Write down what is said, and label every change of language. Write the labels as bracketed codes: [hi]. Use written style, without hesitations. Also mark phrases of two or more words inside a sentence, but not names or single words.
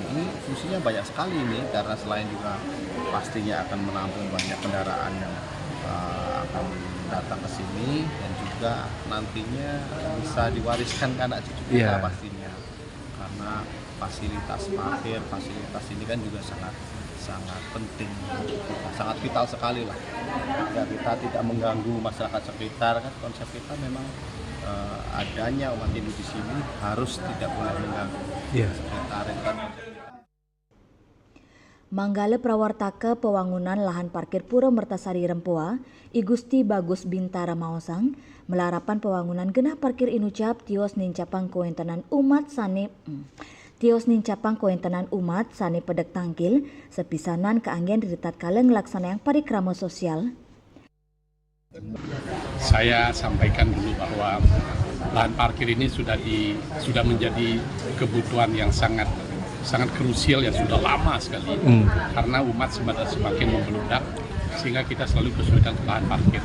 [id] Ini fungsinya banyak sekali ini karena selain juga pastinya akan menampung banyak kendaraan yang akan datang ke sini dan juga nantinya bisa diwariskan ke anak cucu kita pastinya, karena fasilitas parkir, fasilitas ini kan juga sangat penting, sangat vital sekali lah. Agar kita tidak mengganggu masyarakat sekitar, kan konsep kita memang adanya umat Hindu di sini harus tidak boleh mengganggu sekitar. [ban] Manggala prawartaka pewangunan lahan parkir Pura Mertasari Rempoa, I Gusti Bagus Bintara Maosang, melarapan pewangunan genah parkir inucap tios nincapang kuentenan umat sane pedek tangkil sepisanan keanggen ritat kala ngelaksana yang parikrama sosial. [id] Saya sampaikan dulu bahwa lahan parkir ini sudah menjadi kebutuhan yang sangat krusial yang sudah lama sekali karena umat semakin membeludak sehingga kita selalu kesulitan lahan parkir.